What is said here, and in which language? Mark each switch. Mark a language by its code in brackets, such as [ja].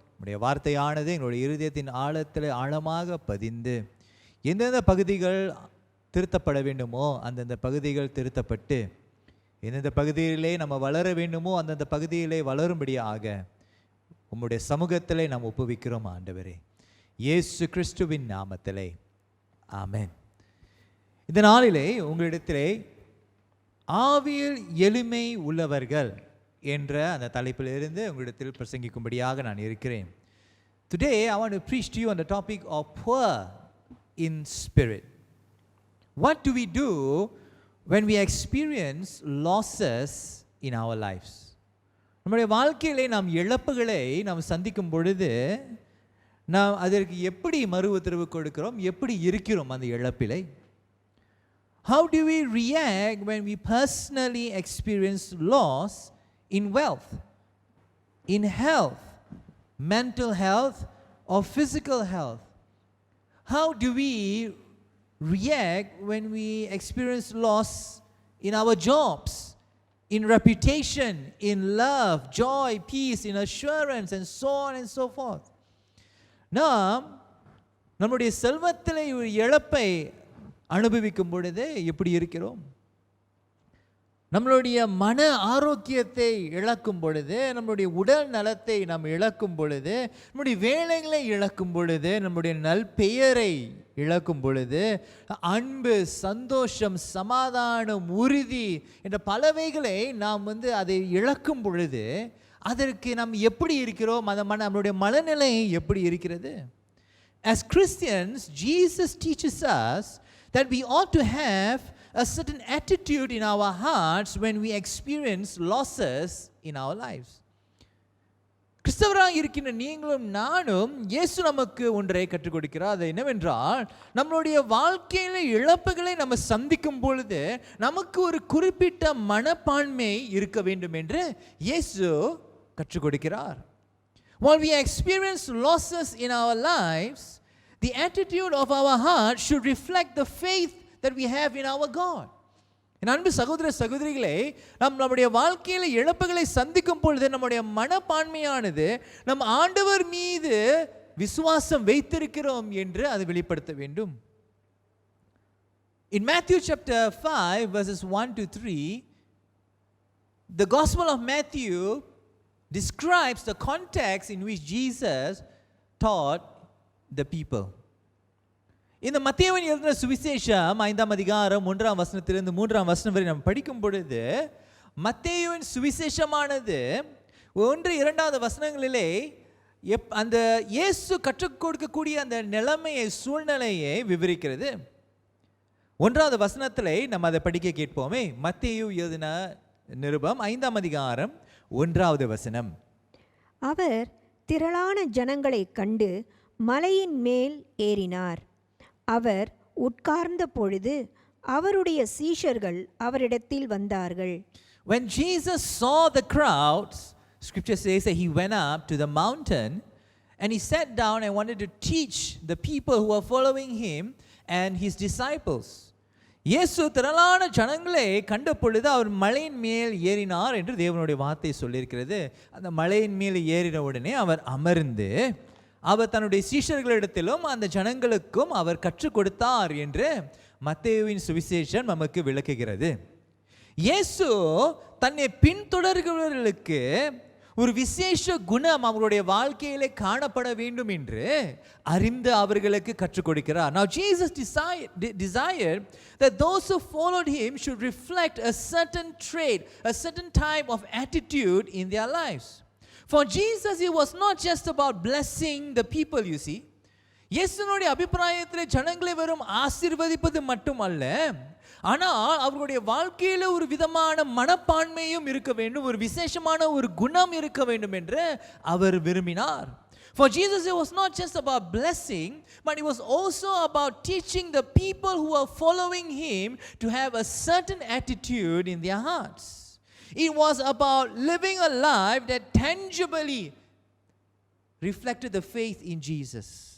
[ta] உம்முடைய வார்த்தையானது எங்களுடைய இருதயத்தின் ஆழத்தில் ஆழமாக பதிந்து எந்தெந்த பகுதிகள் திருத்தப்பட வேண்டுமோ அந்தந்த பகுதிகள் திருத்தப்பட்டு எந்தெந்த பகுதியிலே நம்ம வளர வேண்டுமோ அந்தந்த பகுதியிலே வளரும்படியாக உம்முடைய சமூகத்திலே நாம் ஒப்புவிக்கிறோம் ஆண்டவரே, இயேசு கிறிஸ்துவின் நாமத்திலே ஆமென். இந்த நாளிலே உங்களிடத்திலே ஆவியில் எளிமை உள்ளவர்கள் என்ற அந்த தலைப்பிலிருந்து உங்களிடத்தில் பிரசங்கிக்கும்படியாக நான் இருக்கிறேன். [en] Today I want to preach to you on the topic of poor in spirit. What do we do when we experience losses in our lives? [ta] நம்முடைய வாழ்க்கையிலே நாம் இழப்புகளை நாம் சந்திக்கும் பொழுது நாம் அதற்கு எப்படி மறு உத்தரவு கொடுக்கிறோம், எப்படி இருக்கிறோம் அந்த இழப்பிலை? [en] How do we react when we personally experience loss in wealth, in health, mental health or physical health? How do we react when we experience loss in our jobs, in reputation, in love, joy, peace, in assurance and so on and so forth? [ta] நாம் நம்முடைய செல்வத்திலே ஒரு இழப்பை அனுபவிக்கும் பொழுது எப்படி இருக்கிறோம்? நம்மளுடைய மன ஆரோக்கியத்தை இழக்கும் பொழுது, நம்முடைய உடல் நலத்தை நாம் இழக்கும் பொழுது, நம்முடைய வேலைகளை இழக்கும் பொழுது, நம்முடைய நல்பெயரை இழக்கும் பொழுது, அன்பு, சந்தோஷம், சமாதானம், உறுதி என்ற பலவைகளை நாம் அதை இழக்கும் பொழுது அதற்கு நாம் எப்படி இருக்கிறோம்? நம்மளுடைய மனநிலை எப்படி இருக்கிறது? [en] As Christians, Jesus teaches us that we ought to have a certain attitude in our hearts when we experience losses in our lives. [ta] கிறிஸ்தவராக இருக்கின்ற நீங்களும் நானும் இயேசு நமக்கு ஒன்றை கற்றுக் கொடுக்கிறார். அது என்னவென்றால், நம்மளுடைய வாழ்க்கையில இழப்புகளை நம்ம சந்திக்கும் பொழுது நமக்கு ஒரு குறிப்பிட்ட மனப்பான்மை இருக்க வேண்டும் என்று இயேசு கற்றுக் கொடுக்கிறார். [en] While we experience losses in our lives, the attitude of our heart should reflect the faith that we have in our God. [ta] என் அன்பு சகோதர சகோதரிகளே, நம்முடைய வாழ்க்கையில இழப்புகளை சந்திக்கும் பொழுது நம்முடைய மனப்பான்மையானது நம் ஆண்டவர் மீது விசுவாசம் வைத்திருக்கிறோம் என்று அது வெளிப்படுத்த வேண்டும். [en] In Matthew chapter 5 verses 1 to 3, the Gospel of Matthew describes the context in which Jesus taught the people. [ta] இந்த மத்தேயுவின் எழுதின சுவிசேஷம் 5ஆம் அதிகாரம் 1ஆம் வசனத்திலிருந்து 3ஆம் வசனம் வரை நாம் படிக்கும் பொழுது மத்தேயுவின் சுவிசேஷமானது 1-2வது வசனங்களிலே அந்த இயேசு கற்றுக் கொடுக்கக்கூடிய அந்த நிலைமையை, சூழ்நிலையை விவரிக்கிறது. 1வது வசனத்திலே நம்ம அதை படிக்க கேட்போமே. மத்தேயு எழுதின நிருபம் 5ஆம் அதிகாரம் 1வது வசனம். அவர் திரளான ஜனங்களை கண்டு மலையின் மேல் ஏறினார். அவர் உட்கார்ந்த பொழுது அவருடைய சீஷர்கள் அவரிடத்தில் வந்தார்கள். [en] When Jesus saw the crowds, scripture says that he went up to the mountain and he sat down and wanted to teach the people who were following him and his disciples. [ta] இயேசு திரளான ஜனங்களை கண்ட பொழுது அவர் மலையின் மேல் ஏறினார் என்று தேவனுடைய வார்த்தை சொல்லியிருக்கிறது. அந்த மலையின் மேல் ஏறின உடனே அவர் அமர்ந்து அவர் தன்னுடைய சீஷர்களிடத்திலும் அந்த ஜனங்களுக்கும் அவர் கற்றுக் கொடுத்தார் என்று மத்தேயுவின் சுவிசேஷம் நமக்கு விளக்குகிறது. இயேசு தன்னை பின்தொடர்கிறவர்களுக்கு ஒரு விசேஷ குணம் அவருடைய வாழ்க்கையிலே காணப்பட வேண்டும் என்று அறிந்து அவர்களுக்கு கற்றுக் கொடுக்கிறார். [en] Now Jesus desired that those who followed him should reflect a certain trait, a certain type of attitude in their lives. For Jesus, it was not just about blessing the people, you see. [ta] இயேசுனுடைய அபிப்பிராயத்திலே ஜனங்களை வெறும் ஆசீர்வதிப்பது மட்டுமல்ல, ஆனால் அவர்களுடைய வாழ்க்கையில ஒரு விதமான மனப்பான்மையும் இருக்க வேண்டும், ஒரு விசேஷமான ஒரு குணம் இருக்க வேண்டும் என்று அவர் விரும்பினார். [en] For Jesus, it was not just about blessing, but it was also about teaching the people who are following him to have a certain attitude in their hearts. It was about living a life that tangibly reflected the faith in Jesus.